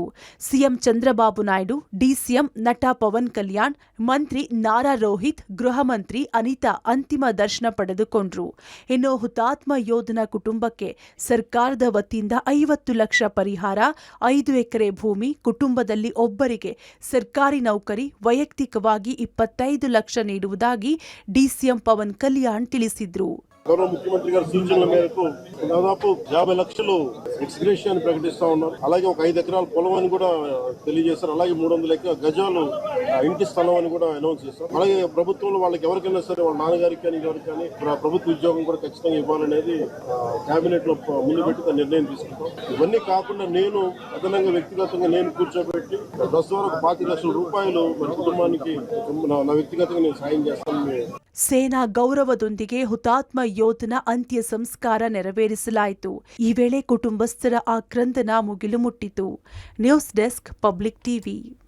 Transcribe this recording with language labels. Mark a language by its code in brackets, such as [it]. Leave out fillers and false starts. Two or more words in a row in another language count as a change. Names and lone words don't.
[kn] ಸಿಎಂ ಚಂದ್ರಬಾಬು ನಾಯ್ಡು, ಡಿಸಿಎಂ ನಟ ಪವನ್ ಕಲ್ಯಾಣ್, ಮಂತ್ರಿ ನಾರಾ ರೋಹಿತ್, ಗೃಹ ಮಂತ್ರಿ ಅನಿತಾ ಅಂತಿಮ ದರ್ಶನ ಪಡೆದುಕೊಂಡ್ರು. ಇನ್ನು ಹುತಾತ್ಮ ಯೋಧನ ಕುಟುಂಬಕ್ಕೆ ಸರ್ಕಾರದ ವತಿಯಿಂದ 50 ಲಕ್ಷ ಪರಿಹಾರ, 5 ಎಕರೆ ಭೂಮಿ, ಕುಟುಂಬದಲ್ಲಿ ಒಬ್ಬರಿಗೆ ಸರ್ಕಾರಿ ನೌಕರಿ, ವೈಯಕ್ತಿಕವಾಗಿ 25 ಲಕ್ಷ ನೀಡುವುದಾಗಿ ಡಿಸಿಎಂ ಪವನ್ ಕಲ್ಯಾಣ್ ತಿಳಿಸಿದರು. [te] గౌరవ ముఖ్యమంత్రి గారి సూచనల మేరకు దాదాపు 50 లక్షలు ఎక్స్గ్రేషియా ప్రకటిస్తా ఉన్నారు. అలాగే ఒక 5 ఎకరాల పొలం అని కూడా తెలియజేశారు. అలాగే 300 గజాలు ఇంటి స్థలం అని కూడా అనౌన్స్ చేశారు. అలాగే ప్రభుత్వంలో వాళ్ళకి ఎవరికైనా సరే వాళ్ళ నాన్నగారికి కానీ ఎవరికి కానీ ప్రభుత్వ ఉద్యోగం కూడా ఖచ్చితంగా ఇవ్వాలనేది కేబినెట్ లో ముందు పెట్టి నిర్ణయం తీసుకుంటాం. ఇవన్నీ కాకుండా నేను అదనంగా వ్యక్తిగతంగా నేను కూర్చోబెట్టి బస్ ద్వారా 25 లక్షల రూపాయలు మన కుటుంబానికి నా వ్యక్తిగతంగా నేను సాయం చేస్తాను. [kn] ಸೇನಾ ಗೌರವದೊಂದಿಗೆ ಹುತಾತ್ಮ ಯೋಧನ ಅಂತ್ಯ ಸಂಸ್ಕಾರ ನೆರವೇರಿಸಲಾಯಿತು. ಈ ವೇಳೆ ಕುಟುಂಬಸ್ಥರ ಆಕ್ರಂದನ ಮುಗಿಲು ಮುಟ್ಟಿತು. [en] News desk, Public TV.